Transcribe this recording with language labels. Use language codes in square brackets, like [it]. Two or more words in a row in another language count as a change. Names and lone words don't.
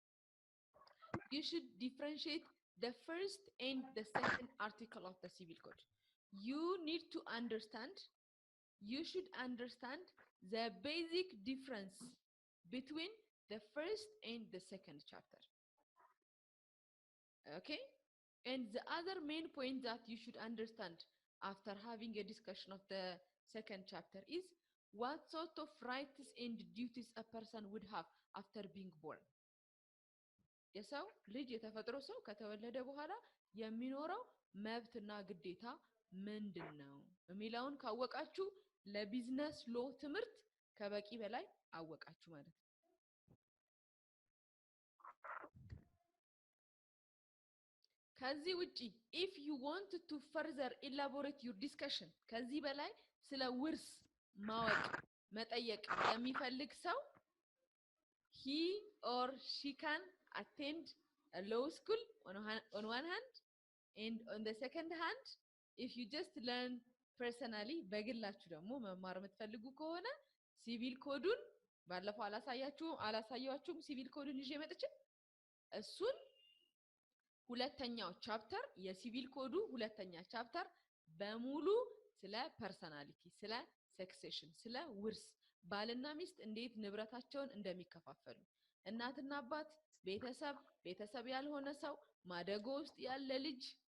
[en] the first and the second article of the civil code you need to understand you should understand the basic difference between the first and the second chapter okay and the other main point that you should understand after having a discussion of the second chapter is what sort of rights and duties a person would have after being born [am] የሰው ልጅ የተፈጥሮ ሰው ከተወለደ በኋላ የሚኖረው መብትና ግዴታ ምንድነው የሚለውን ካወቃችሁ ለቢዝነስ ሎ ትምህርት ከበቂ በላይ አወቃችሁ ማለት ነው ከዚህ ውጪ [en] if you want to further elaborate your discussion [am] ከዚህ በላይ ስለ ውርስ ማወቅ መጠየቅ የሚፈልግ ሰው [en] he or she can attend a law school on one hand and on the second hand if you just learn personally [am] በግላችሁ ደግሞ መማር የምትፈልጉ ከሆነ [en] civil code [am] ባለፈው አላሳያችሁም [en] civil code [am] ይዤ መጥቼ እሱን ሁለተኛው ቻፕተር የሲቪል ኮዱ ሁለተኛ ቻፕተር በሙሉ ስለ ፐርሰናሊቲ ስለ ሰክሴሽን ስለ ውርስ ባልና ሚስት እንዴት ንብረታቸውን እንደሚከፋፈሉ እናትና አባት ቤተሰብ ያልሆነ ሰው ማደጎ ውስጥ ያለ ልጅ